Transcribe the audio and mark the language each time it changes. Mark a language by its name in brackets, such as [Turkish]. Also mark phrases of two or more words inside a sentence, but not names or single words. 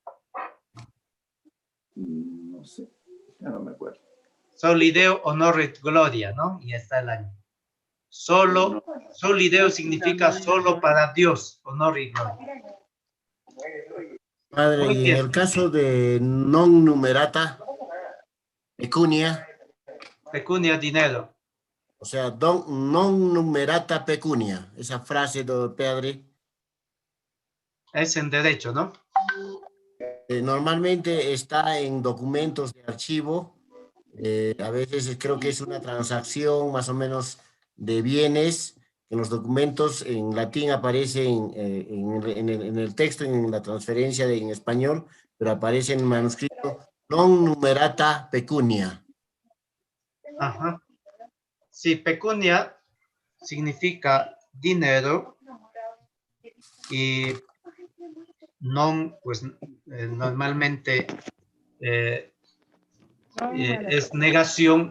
[Spanish] No sé, ya no me acuerdo. Solideo, honor y gloria, ¿no? Y está el año. Solideo significa solo para Dios, honor y gloria. Padre, Muy y en bien. el caso de [Latin] non numerata, pecunia, [Spanish] Pecunia, dinero. o sea, [Latin] non numerata pecunia, [Spanish] esa frase, padre. Es en derecho, ¿no? Normalmente está en documentos de archivo, a veces creo que es una transacción más o menos de bienes, en los documentos en latín aparece en el texto, en la transferencia en español, pero aparece en el manuscrito [Latin] non numerata pecunia. [Spanish] Ajá. Sí, pecunia significa dinero y non, pues normalmente es negación.